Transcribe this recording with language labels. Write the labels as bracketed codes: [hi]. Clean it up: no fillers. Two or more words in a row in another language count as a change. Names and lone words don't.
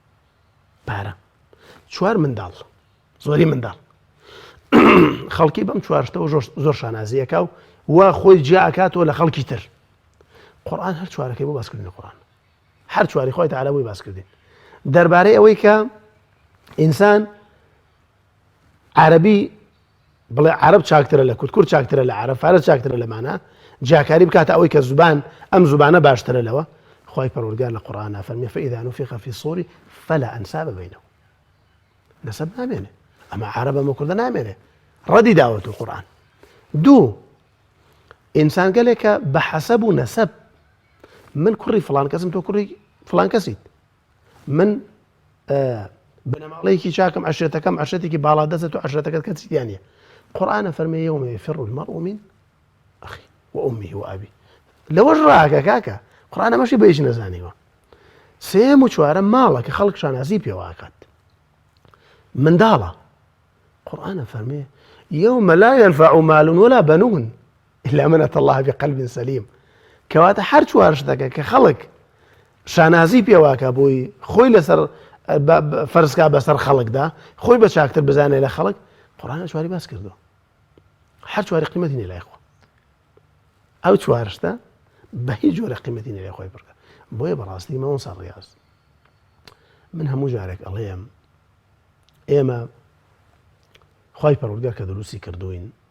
[ckb] چوار منداڵ زۆری منداڵ خەڵکی بەم چوار شتەوە زۆر شانازیەکە و وا خۆی جیا ئەکاتەوە لە خەڵکی تر قورئان هەر چوارەکەی بۆ باسکردنی قورئان هەر چواری خۆی تەعالی بۆی باسکردین دەربارەی ئەوەی کە ئینسان عەرەبی بڵێ عەرەب چاکترە لە کورد چاکترە لە عەرەب فارس چاکترە لە مانە جیاکاری بکاتە ئەوەی کە زوبان ئەم زوبانە باشترە لەوە خوای پەروەردگار لە قورئانە فەرمێ [ar] فإذا نفخ في الصور فلا أنساب بينهم [ckb] نەسەب نامێنێ ئەمە عەرەب ئەمە کوردە نامێنێ ڕەدی داوەتەوە قورئان دوو ئینسان گەلێکە بە حەسەب و نەسەب من کوڕی فڵان کەسم تۆ کوڕی فڵان کەسیت من بنەماڵەیەکی چاکم عەشرەتەکەم عەشرەتێکی باڵا دەستە تۆ عەشرەتەکەت کەسیتیان نییە قورئانە فەرمێ [ar] یەومە یەفیڕ المەرء من ئەخیه وأمه وأبيه [ckb] لەوەش ڕاکە کاکە قورئان ئەمەشی بە هیچ نەزانیوە سێم و چوارەم ماڵە کە خەڵک شانازی پێوە ئاکات منداڵە قورئانە فەرمێ [ar] يوم لا ينفع مال ولا بنون إلا من أتى الله بقلب سليم [ckb] کەواتە هەر چوار شتەکە کە خەڵک شانازی پێواکە بۆی خۆی لەسەر فەرزکا بەسەر خەڵکدا خۆی بە چاکتر بزانێ لە خەڵک قورئان چواری باس کردووە هەر چواری قیمەتی نیە لای خۆ ئەو چوار شتە بە هیچ جۆرە قیمەتی نیە لای خۆی بڕکە بۆیە بەڕاستی مامۆستا ڕیاز من هەموو جارێک ئەڵێم ئێمە خوای پەروەردگار کە دروستی کردوین